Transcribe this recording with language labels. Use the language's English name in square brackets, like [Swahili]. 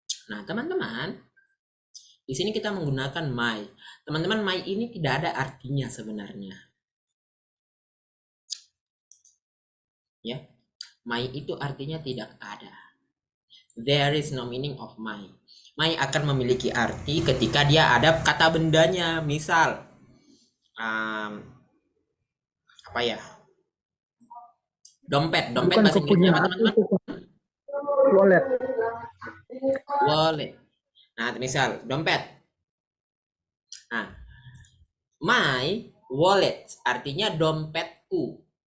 [Indonesian] Nah, teman-teman, di sini kita menggunakan my. Teman-teman, my ini tidak ada artinya sebenarnya. Ya. My itu artinya tidak ada. [English] There is no meaning of my. [Indonesian] My akan memiliki arti ketika dia ada kata bendanya. Misal, apa ya? Dompet. Dompet bahasa Inggrisnya apa, teman-teman? [English] Wallet. [Indonesian] Wallet. Nah, misal dompet. Nah, my wallet artinya dompetku.